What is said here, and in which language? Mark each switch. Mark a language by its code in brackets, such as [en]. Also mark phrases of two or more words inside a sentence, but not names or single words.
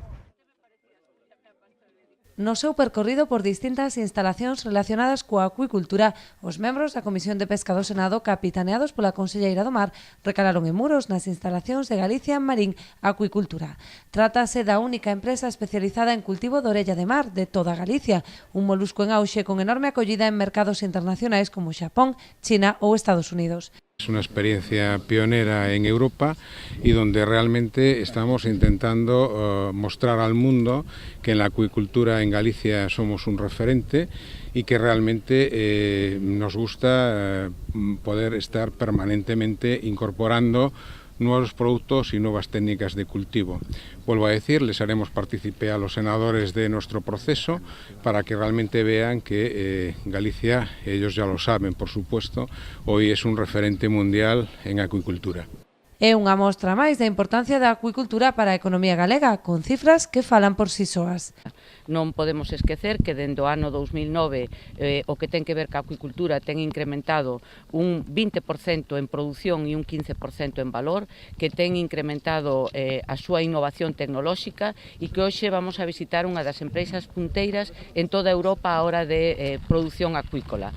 [gl] No seu percorrido por distintas instalacións relacionadas coa acuicultura, os membros da Comisión de Pesca do Senado, capitaneados pola Conselleira do Mar, recalaron en Muros nas instalacións de Galicia Marín Acuicultura. Trátase da única empresa especializada en cultivo de orella de mar de toda Galicia, un molusco en auxe con enorme acollida en mercados internacionais como Xapón, China ou Estados Unidos. [es] Es una experiencia pionera en Europa y donde realmente estamos intentando mostrar al mundo que en la acuicultura en Galicia somos un referente y que realmente nos gusta poder estar permanentemente incorporando nuevos productos y nuevas técnicas de cultivo. Vuelvo a decir, les haremos partícipe a los senadores de nuestro proceso para que realmente vean que Galicia, ellos ya lo saben por supuesto, hoy es un referente mundial en acuicultura. [gl] É unha mostra máis da importancia da acuicultura para a economía galega, con cifras que falan por si soas. Non podemos esquecer que dende o ano 2009 o que ten que ver ca acuicultura ten incrementado un 20% en produción e un 15% en valor, que ten incrementado a súa innovación tecnolóxica e que hoxe vamos a visitar unha das empresas punteiras en toda Europa a hora de produción acuícola.